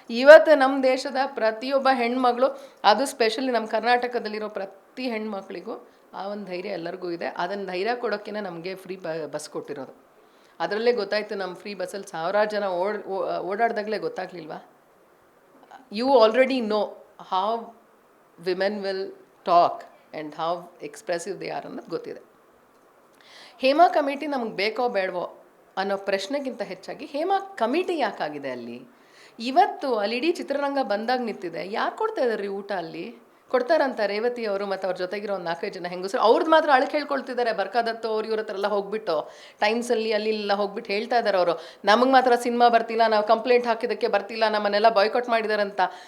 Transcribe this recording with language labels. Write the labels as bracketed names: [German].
[Kannada] ಇವತ್ತು ನಮ್ಮ ದೇಶದ ಪ್ರತಿಯೊಬ್ಬ ಹೆಣ್ಮಗಳು, ಅದು ಸ್ಪೆಷಲಿ ನಮ್ಮ ಕರ್ನಾಟಕದಲ್ಲಿರೋ ಪ್ರತಿ ಹೆಣ್ಮಕ್ಳಿಗೂ ಆ ಒಂದು ಧೈರ್ಯ ಎಲ್ಲರಿಗೂ ಇದೆ. ಅದನ್ನು ಧೈರ್ಯ ಕೊಡೋಕ್ಕೇ ನಮಗೆ ಫ್ರೀ ಬಸ್ ಕೊಟ್ಟಿರೋದು. ಅದರಲ್ಲೇ ಗೊತ್ತಾಯಿತು, ನಮ್ಮ ಫ್ರೀ ಬಸ್ಸಲ್ಲಿ ಸಾವಿರಾರು ಜನ ಓಡಾಡ್ದಾಗಲೇ ಗೊತ್ತಾಗ್ಲಿಲ್ವಾ? [English] You already know how women will talk and how expressive they are [Kannada] ಅನ್ನೋದು ಗೊತ್ತಿದೆ. ಹೇಮಾ ಕಮಿಟಿ ನಮಗೆ ಬೇಕೋ ಬೇಡವೋ ಅನ್ನೋ ಪ್ರಶ್ನೆಗಿಂತ ಹೆಚ್ಚಾಗಿ ಹೇಮಾ ಕಮಿಟಿ ಯಾಕಾಗಿದೆ ಅಲ್ಲಿ? ಇವತ್ತು ಅಲ್ಲಿ ಇಡೀ ಚಿತ್ರರಂಗ ಬಂದಾಗ ನಿಂತಿದೆ. ಯಾರು ಕೊಡ್ತಾ ಇದ್ದಾರೆ ಊಟ ಅಲ್ಲಿ? ಕೊಡ್ತಾರಂತ ರೇವತಿ ಅವರು ಮತ್ತು ಅವ್ರ ಜೊತೆಗಿರೋ ಒಂದು 4-5 ಜನ ಹೆಂಗಸರು. ಅವ್ರದ್ದು ಮಾತ್ರ ಅಳಕ್ಕೆ ಹೇಳ್ಕೊಳ್ತಿದ್ದಾರೆ. ಬರ್ಕಾದತ್ತು ಅವ್ರು ಇವ್ರ ಹತ್ರ ಎಲ್ಲ ಹೋಗ್ಬಿಟ್ಟು ಟೈಮ್ಸಲ್ಲಿ ಅಲ್ಲಿಲ್ಲ ಹೋಗ್ಬಿಟ್ಟು ಹೇಳ್ತಾ ಇದ್ದಾರೆ ಅವರು, ನಮಗೆ ಮಾತ್ರ ಸಿನಿಮಾ ಬರ್ತಿಲ್ಲ, ನಾವು ಕಂಪ್ಲೇಂಟ್ ಹಾಕಿದ್ದಕ್ಕೆ ಬರ್ತಿಲ್ಲ, ನಮ್ಮನ್ನೆಲ್ಲ ಬಾಯ್ಕಾಟ್ ಮಾಡಿದಾರಂತ.